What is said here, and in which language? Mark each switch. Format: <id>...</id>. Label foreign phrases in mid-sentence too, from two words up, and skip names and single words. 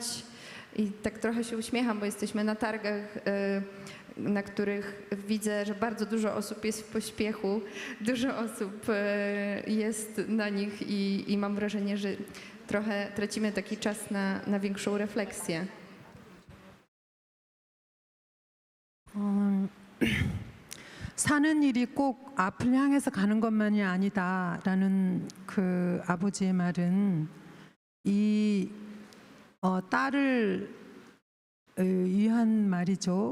<pl>I tak trochę się uśmiecham, bo jesteśmy na targach, na których widzę, że bardzo dużo osób jest w pośpiechu, dużo osób jest na nich i mam wrażenie, że trochę tracimy taki czas na większą refleksję.</pl> <ko>사는 일이 꼭 앞을 향해서 가는 것만이 아니다라는 그 아버지의 말은 이 딸을 위한 말이죠.</ko>